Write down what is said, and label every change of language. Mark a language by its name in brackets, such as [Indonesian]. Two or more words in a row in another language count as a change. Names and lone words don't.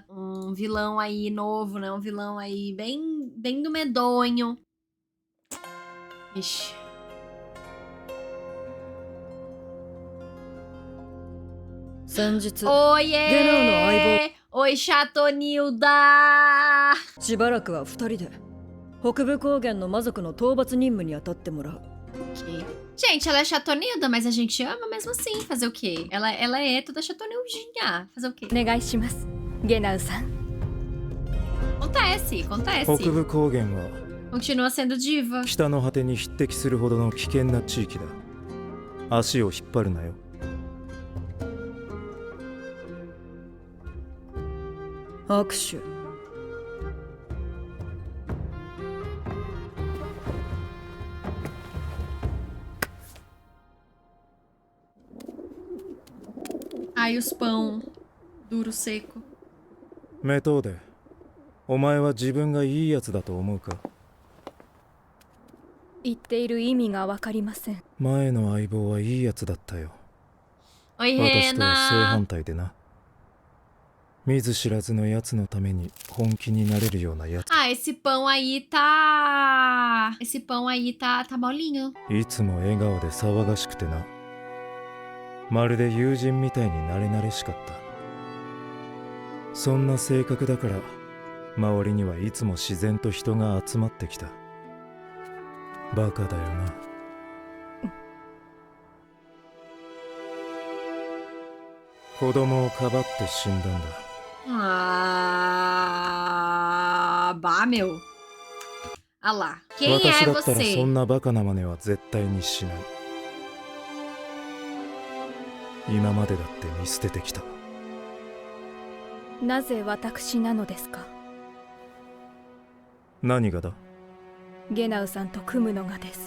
[Portuguese] Um vilão aí novo, né? Um vilão aí bem do medonho. Ixi. Oiê! Oi, Chatonilda! [Japanese] しばらくは二人で北部高原の魔族の討伐任務に当たってもらう。 [Portuguese] Ok. Gente, ela é chatonilda, mas a gente ama mesmo assim. Fazer o quê? Ela é toda chatonildinha. Fazer o quê? [Japanese] お願いします、ゲナウさん。 [Portuguese] Acontece. [Japanese] 北部高原は [Portuguese] Continua sendo diva. [Japanese] 北の果てに匹敵するほどの危険な地域だ。足を引っ張るなよ。握手。 [Portuguese] Ai, os pão duro, seco. [Japanese] メトーデ、お前は自分がいいやつだと思うか？言っている意味がわかりません。前の相棒はいいやつだったよ。 [Portuguese] Oi, [Japanese] 私とは正 [Portuguese] Rena. [Japanese] 反対でな。見ず知らずのやつのために本気になれるようなやつ。 [Portuguese] Ah, esse pão aí tá... Esse pão aí tá molinho. [Japanese] いつも笑顔で騒がしくてな。まるで友人みたいに慣れ慣れしかった。そんな性格だから周りにはいつも自然と人が集まってきた。バカだよな。子供をかばって死んだんだ。 [Portuguese] Ah, bah, meu. Ah lá. Quem [Japanese] 私 [Portuguese] é [Japanese] だったらそ [Portuguese] você? [Japanese] んなバカな真似は絶対にしない。今までだって見捨ててきた。なぜ私なのですか？何がだ？ゲナウさんと組むのがです。